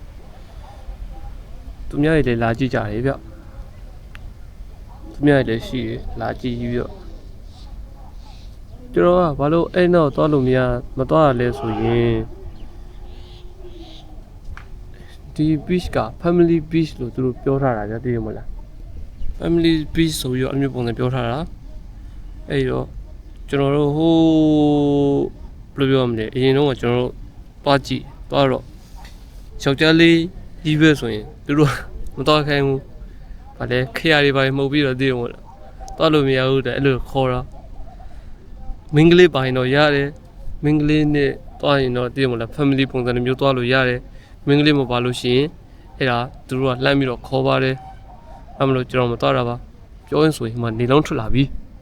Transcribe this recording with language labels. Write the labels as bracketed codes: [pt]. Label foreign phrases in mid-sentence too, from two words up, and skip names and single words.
[my] သူများတွေလည်းလာကြည့်ကြတယ်ဗျသူများတွေလည်းရှိတယ်လာကြည့်ပြီးတော့ကျွန်တော်ကဘာလို့အဲ့နောက်သွားလို့မသွားရလဲဆိုရင်ဒီ beach က [en] family beach [my] လို့သူတို့ ပြောထားတာကြသိရမလား [en] family beach [my] ဆိုပြီးတော့အမျိုးပုံစံပြောထားတာအဲ့တော့ကျွန်တော်တို့ဟိုဘယ်လိုပြောမလဲအရင်တော့ကျွန်တော်တို့ သွားကြည့်သွားတော့ယောက်ျားလေးကြီးပဲဆိုရင်သူတို့မသွားခိုင်းဘူးဗါလဲခရတွေပါမှုတ်ပြီးတော့သိရမလားသွားလို့မရဘူးတဲ့အဲ့လိုခေါ်တာမင်းကလေးပါရင်တော့ရတယ်မင်းကလေးနဲ့သွားရင်တော့သိရမလား family ပုံစံမျိုးသွားလို့ရတယ်မင်းကလေးမပါလို့ရှိရင်အဲ့ဒါသူတို့ကလှမ်းပြီးတော့ခေါ်ပါတယ်အဲ့မလို့ကျွန်တော်မသွားတာပါပြောရင်ဆိုရင်မှနေလုံးထွက်လာပြီ